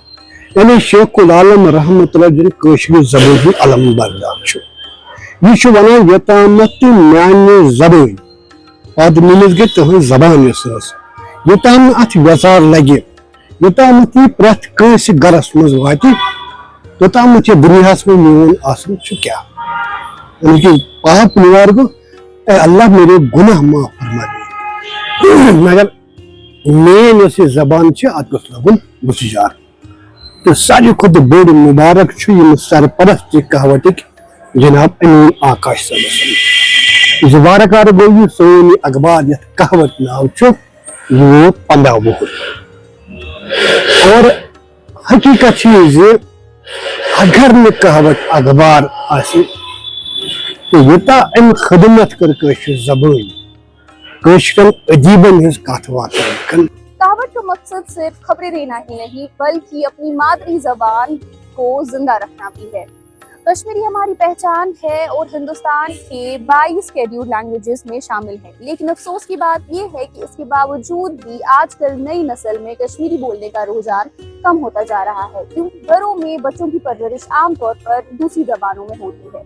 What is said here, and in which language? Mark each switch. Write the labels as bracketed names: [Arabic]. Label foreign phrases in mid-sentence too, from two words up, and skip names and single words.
[Kashmiri] یعنی شیخ العالم رحمتہ اللہ ییٚلہِ کٲشرِ زبٲنۍ ہُنٛد علم بردار چھُ یہِ چھُ وَنان یوٚتامتھ تہِ میانہِ زبٲنۍ پدمِنس گٔے تُہنٛز زبان یۄس ٲس یوٚتام نہٕ اتھ یژار لگہِ یوٚتامتھ یہِ پرٛٮ۪تھ کٲنٛسہِ گرس منٛز واتہِ توٚتامتھ یہِ دُنیاہس منٛز میون آسُن چھُ کیٛاہ یعنی کہِ پاپ نِوار گوٚو اے [Urdu] اللہ میرے گناہ معاف فرما دے [Kashmiri] مگر مین یۄس یہِ زبان چھِ اتھ گوٚژھ لگُن بُسجار تہٕ ساروی کھۄتہٕ بوٚڑ مُبارک چھُ یِم سرپرست یہِ کہاوتٕکۍ جناب امین آکاش صٲبس زِ وارٕ کارٕ گوٚو یہِ سون یہِ اخبار یتھ کہاوت ناو چھُ یہِ ووت 15 وُہُر اور حقیقت چھِ یہِ زِ اگر نہٕ کہاوت اخبار آسہِ تہٕ یوٗتاہ أمۍ خدمت کٔر کٲشِر زبٲنۍ کٲشرٮ۪ن ادیٖبن ہٕنٛز کتھ واتناوٕنۍ۔ [Urdu] کہاوت کا مقصد صرف خبریں دینا ہی نہیں بلکہ اپنی مادری زبان کو زندہ رکھنا بھی ہے۔ کشمیری ہماری پہچان ہے اور ہندوستان کے 22 [English] scheduled languages [Urdu] میں شامل ہے، لیکن افسوس کی بات یہ ہے کہ اس کے باوجود بھی آج کل نئی نسل میں کشمیری بولنے کا رجحان کم ہوتا جا رہا ہے کیونکہ گھروں میں بچوں کی پرورش عام طور پر دوسری زبانوں میں ہوتی ہے۔